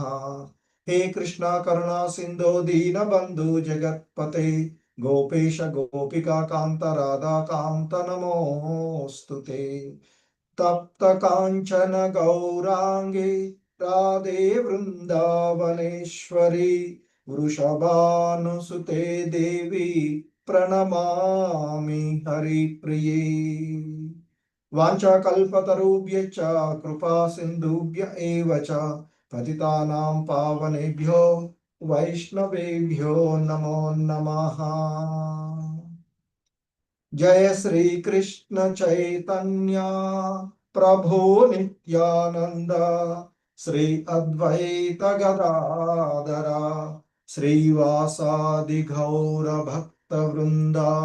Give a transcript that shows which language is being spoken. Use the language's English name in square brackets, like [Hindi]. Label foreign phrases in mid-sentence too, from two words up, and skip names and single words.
[Sanskrit] హే కృష్ణ కరుణా సింధో దీనబంధు జగత్పతే గోపేశ గోపికా కాంత రాధా కాంత నమోస్తుతే. తప్త కాంచన గౌరాంగే రాధే వృందావనేశ్వరి వృషభానుసుతే దేవి ప్రణమామి హరిప్రియే. వాంఛాకల్పతరుభ్యశ్చ కృపా సింధుభ్య ఏవ చ పతితానాం పావనేభ్యో వైష్ణవేభ్యో నమో నమః. జయ శ్రీ కృష్ణ చైతన్య ప్రభో నిత్యానంద శ్రీ అద్వైత గదాధర శ్రీవాసాది గౌర భక్త వృంద.